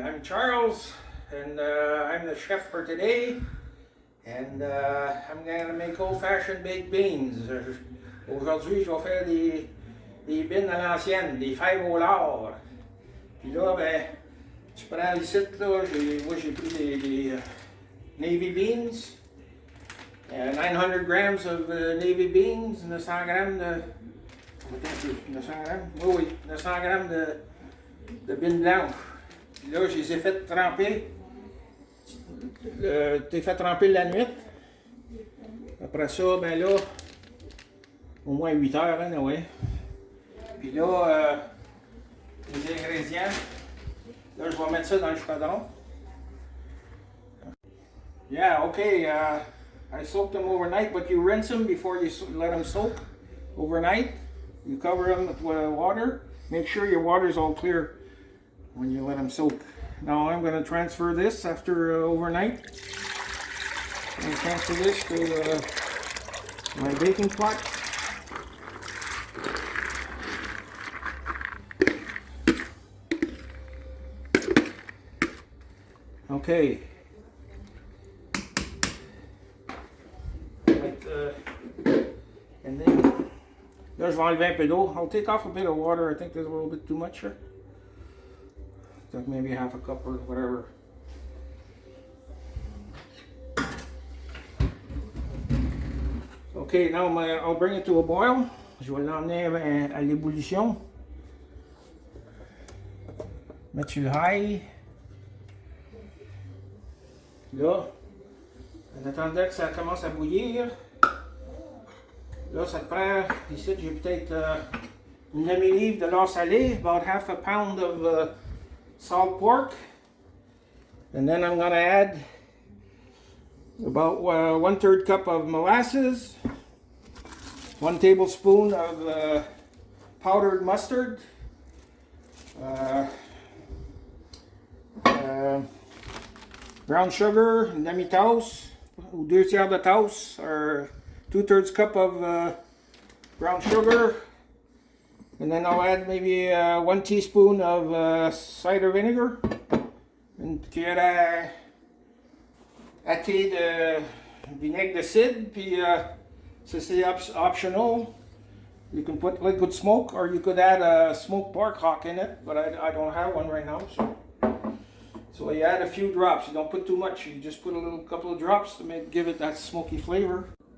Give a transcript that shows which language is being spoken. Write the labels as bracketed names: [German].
[English] I'm Charles, and I'm the chef for today. And I'm going to make old-fashioned baked beans. [French] Aujourd'hui, je vais faire des beans à l'ancienne, des fèves au lard. Puis là, ben, tu prends ici, là, moi j'ai pris des navy beans. [English] 900 grams of navy beans, [French] 900 grammes de... 900 grammes? Oui, 900 grammes de beans blanches. Puis là, je les ai fait tremper. T'es fait tremper la nuit. Après ça, ben là, au moins 8 heures, hein, ouais. Puis là, les ingrédients. Là, je vais mettre ça dans le chaudron. [English] Yeah, okay. I soaked them overnight, but you rinse them before you let them soak overnight. You cover them with water. Make sure your water is all clear when you let them soak. Now I'm going to transfer this after overnight. I'm going to transfer this to my baking pot. Okay. And then there's [French] enlever un peu d'eau. [English] I'll take off a bit of water. I think there's a little bit too much here. Like maybe half a cup or whatever. Okay, now I'll bring it to a boil. [French] Je vais l'emmener à l'ébullition. Mettre sur le high. Là, en attendant que ça commence à bouillir, là, ça te prend, ici, j'ai peut-être une demi-livre de lard salé, [English] about half a pound of salt pork. And then I'm going to add about 1/3 cup of molasses, 1 tablespoon of powdered mustard, brown sugar, [French] une demi-tasse, ou 2/3 de tasse, [English] or 2/3 cup of brown sugar. And then I'll add maybe 1 teaspoon of cider vinegar. [French] Une cuillère à thé de vinaigre de cidre. Puis c'est optional. [English] You can put liquid smoke, or you could add a smoked pork hock in it, but I don't have one right now. So you add a few drops. You don't put too much. You just put a couple of drops to give it that smoky flavor.